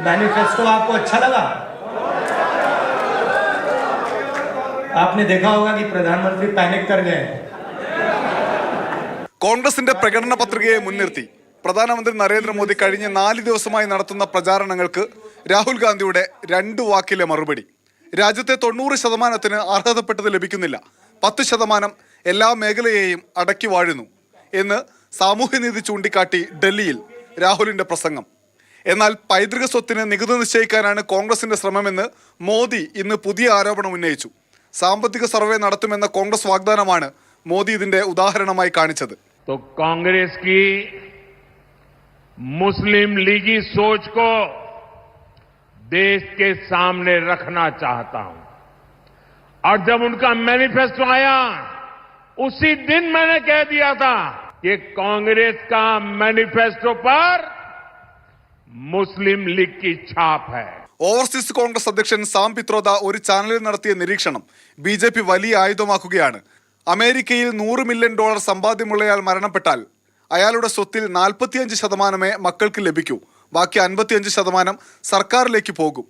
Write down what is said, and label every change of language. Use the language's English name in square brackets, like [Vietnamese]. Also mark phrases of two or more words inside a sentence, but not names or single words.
[Hindi] मैनिफेस्टो आपको अच्छा लगा? आपने देखा होगा कि प्रधानमंत्री पैनिक कर गए. [Malayalam] കോൺഗ്രസിന്റെ പ്രകടന പത്രികയെ മുൻനിർത്തി പ്രധാനമന്ത്രി നരേന്ദ്രമോദി കഴിഞ്ഞ 4 ദിവസമായി നടത്തുന്ന പ്രചാരണങ്ങൾക്ക് രാഹുൽ ഗാന്ധിയുടെ 2 വാക്കിലെ മറുപടി. രാജ്യത്തെ 90% അർഹതപ്പെട്ടത് ലഭിക്കുന്നില്ല, 10% എല്ലാ മേഖലയെയും അടക്കി വാഴുന്നു എന്ന് സാമൂഹ്യനീതി ചൂണ്ടിക്കാട്ടി ഡൽഹിയിൽ രാഹുലിന്റെ പ്രസംഗം. എന്നാൽ പൈതൃക സ്വത്തിന് നികുതി നിശ്ചയിക്കാനാണ് കോൺഗ്രസിന്റെ ശ്രമമെന്ന് മോദി ഇന്ന് പുതിയ ആരോപണം ഉന്നയിച്ചു. സാമ്പത്തിക സർവേ നടത്തുമെന്ന കോൺഗ്രസ് വാഗ്ദാനമാണ് മോദി ഇതിന്റെ ഉദാഹരണമായി കാണിച്ചത്. [Hindi] तो कांग्रेस की मुस्लिम लीगी सोच को देश के सामने रखना चाहता हूं और जब उनका मैनिफेस्टो आया उसी दिन मैंने कह दिया था कि कांग्रेस का मैनिफेस्टो पर मुस्लिम लीग की छाप है. [Malayalam] ഓവർസീസ് കോൺഗ്രസ് അധ്യക്ഷൻ സാം പിത്രോദ ഒരു ചാനലിൽ നടത്തിയ നിരീക്ഷണം ബി.ജെ.പി. വലിയ ആയുധമാക്കുകയാണ്. അമേരിക്കയിൽ $100 മില്യൺ സമ്പാദ്യമുള്ളയാൾ മരണപ്പെട്ടാൽ അയാളുടെ സ്വത്തിൽ 45% മക്കൾക്ക് ലഭിക്കൂ, ബാക്കി 55% സർക്കാരിലേക്ക് പോകും.